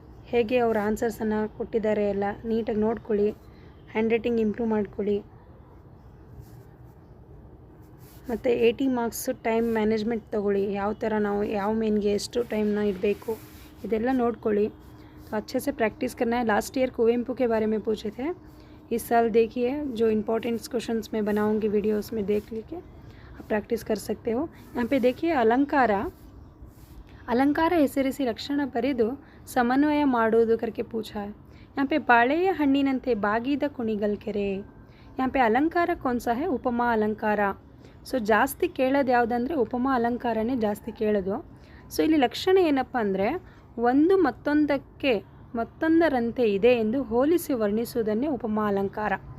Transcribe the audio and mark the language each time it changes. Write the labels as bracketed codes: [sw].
[kn] ಹೇಗೆ ಅವ್ರ ಆನ್ಸರ್ಸನ್ನು ಕೊಟ್ಟಿದ್ದಾರೆ ಎಲ್ಲ ನೀಟಾಗಿ ನೋಡ್ಕೊಳ್ಳಿ. ಹ್ಯಾಂಡ್ ರೈಟಿಂಗ್ ಇಂಪ್ರೂವ್ ಮಾಡ್ಕೊಳ್ಳಿ. ಮತ್ತು 80 ಮಾರ್ಕ್ಸು ಟೈಮ್ ಮ್ಯಾನೇಜ್ಮೆಂಟ್ ತೊಗೊಳ್ಳಿ. ಯಾವ ಥರ ನಾವು ಯಾವ ಮೇನ್ಗೆ ಎಷ್ಟು ಟೈಮ್ನ ಇಡಬೇಕು ಇದೆಲ್ಲ ನೋಡ್ಕೊಳ್ಳಿ. [hi] तो अच्छे से प्रैक्टिस करना है. लास्ट ईयर कुवेंपु के बारे में पूछे थे. इस साल देखिए जो इम्पोर्टेंट्स क्वेश्चंस मैं बनाऊंगी वीडियोस में, देख लेके आप प्रैक्टिस कर सकते हो. यहाँ पे देखिए अलंकार [kn] ಹೆಸರಿಸಿ ಲಕ್ಷಣ ಬರೆದು ಸಮನ್ವಯ ಮಾಡುವುದು [hi] करके पूछा है. यहाँ पे [kn] ಬಾಳೆಯ ಹಣ್ಣಿನಂತೆ ಬಾಗಿದ ಕುಣಿಗಲ್ ಕೆರೆ. [hi] यहाँ पे अलंकार कौन सा है? उपमा अलंकार. [kn] ಸೊ ಜಾಸ್ತಿ ಕೇಳೋದು ಯಾವುದಂದರೆ ಉಪಮಾ ಅಲಂಕಾರನೇ ಜಾಸ್ತಿ ಕೇಳೋದು. ಸೊ ಇಲ್ಲಿ ಲಕ್ಷಣ ಏನಪ್ಪ ಅಂದರೆ ಒಂದು ಮತ್ತೊಂದರಂತೆ ಇದೆ ಎಂದು ಹೋಲಿಸಿ ವರ್ಣಿಸುವುದನ್ನೇ ಉಪಮಾ ಅಲಂಕಾರ.